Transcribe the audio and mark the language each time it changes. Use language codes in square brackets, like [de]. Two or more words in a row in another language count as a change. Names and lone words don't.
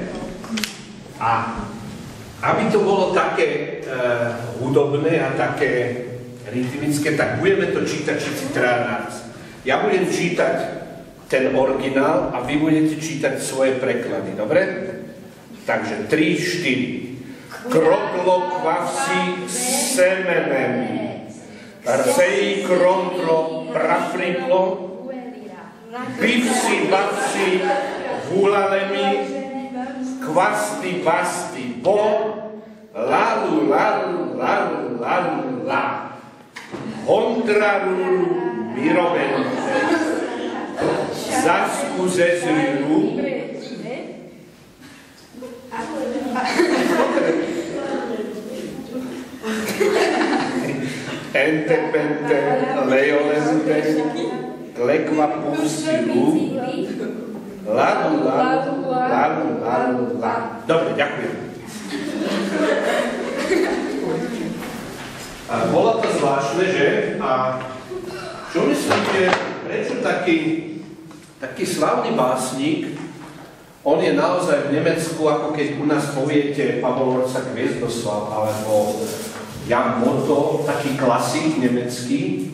[sk] A aby to bolo také hudobné a také rytmické, tak budeme to čítať všetci traja naraz. Ja budem čítať ten originál a vy budete čítať svoje preklady, dobre? Takže 3, 4. Kroklo kvavsi semenemi, rseji krontro prafriklo, bivsi bavsi hulalemi, kvasti basti bo, lalu lalu lalu lalu la, hondraruru mirovente, zasku zezriru, ente pente leolente, klekva puvsilu, lalu lalu lalu lalu la. Dobre, ďakujem. A bolo to zvláštne, že? A čo myslíte, prečo taký slavný básnik, on je naozaj v Nemecku, ako keď u nás poviete Pavol Orca Hviezdoslav, alebo Jan Motto, taký klasik nemecký.